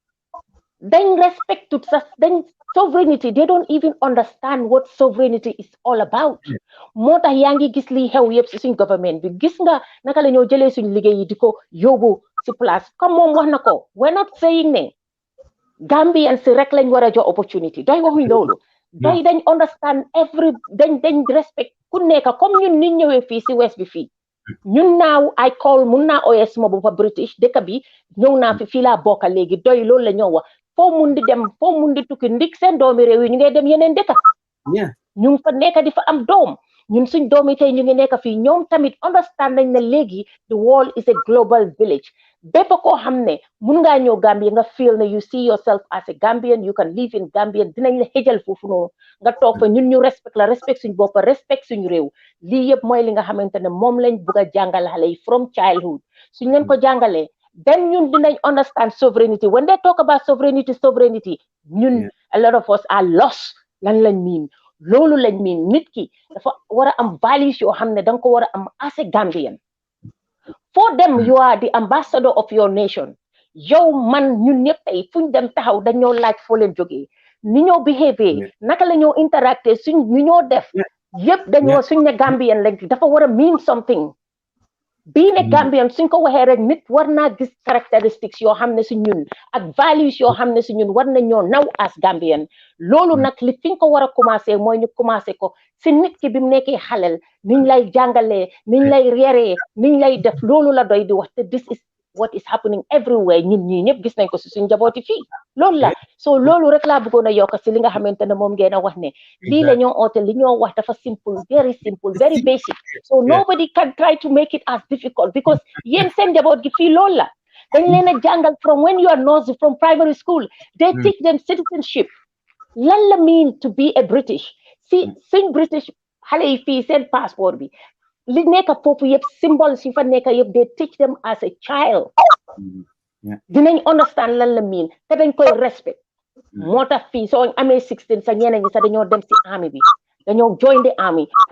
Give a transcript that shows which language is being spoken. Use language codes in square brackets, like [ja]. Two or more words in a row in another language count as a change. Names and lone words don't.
[wo] dañ respect sa dañ sovereignty [en] they don't even understand what sovereignty is all about [wo] moo tax yaa ngi gis liy xew yëpp si suñ government bi gis nga naka la ñoo jëlee suñ liggéey yi di ko yóbbu si place comme moom wax na ko [en] we're not saying [wo] ne Gambian si rek lañ war a jox opportunity doy waxuñ loolu doy dañ understand dañ respect ku nekk comme ñun ni ñëwee fii si west bi fii ñun naaw [en] I call [wo] mun naa oyee suma boppa British dëkk bi ñëw naa fi fii laa bokka léegi doy loolu la ñoo wax foo mun di dem foo mun di tukki ndik seen doomi réew yi ñu ngay dem yeneen dëkk ñu ngi fa nekk di fa am doom ñun suñ doomi tey ñu ngi nekk fii ñoom tamit understand nañ ne léegi [en] the world is a global village [wo] bépp koo xam ne mun ngaa ñëw Gambia nga feel ne [en] you see yourself as a Gambian you can live in Gambia [wo] dinañ la xëjal foofu noonu nga toog fa ñun ñu respect la respect suñ bopp respect suñu réew lii yëpp mooy li nga xamante ne moom lañ bugg a jàngal xale yi [en] from childhood [wo] suñ leen ko jàngalee then ñun dinañ [en] understand sovereignty when they talk about sovereignty [wo] ñun [en] a lot of us are lost [wo] lan lañ miin loolu lañ miin nit ki dafa war a am values yoo xam ne danga ko war a am [en] as a Gambian for them you are the ambassador of your nation [wo] yow man ñun ñëpp tey fuñ dem taxaw dañoo laaj foo leen jógee ni ñoo behave naka la ñoo interacté suñ ñu ñoo def yëpp dañoo suñ ne Gambian lañ dafa war a [en] mean something being a Gambian [wo] suñ ko waxee rek nit war naa gis characteristics yoo xam ne si ñun ak values yoo xam ne si ñun war nañoo naw [en] as Gambian [wo] loolu nag li fi nga ko war a commencé mooy ñu commencé ko si nit ki bi mu nekkee xalel niñ lay jàngalee niñ lay yeree niñ lay def loolu la doy di wax te [en] this is what is happening everywhere [wo] ñun ñii ñëpp gis nañ ko si suñ njabooti fii loolu la so loolu rek laa bëggoon a yokk si li nga xamante ne moom ngeen a wax ne lii la ñoo oote li ñoo wax dafa simple [en] very basic so nobody can try to make it as difficult because [wo] yéen seen njaboot gi fii loolu la dañ leen a jàngal [en] from when you are nursery from primary school they teach them citizenship [wo] lan la [en] mean to be a British [wo] si suñ British xale yi fii seen passeport bi li nekk foofu yëpp symbole si fa nekk yëpp [en] they teach them as a child [wo] dinañ understand lan la mean te dañ koy respect moo tax fii soo amee 16 sa ñeneen ñi sax dañoo dem si army bi dañoo [en] join the army [wo] pour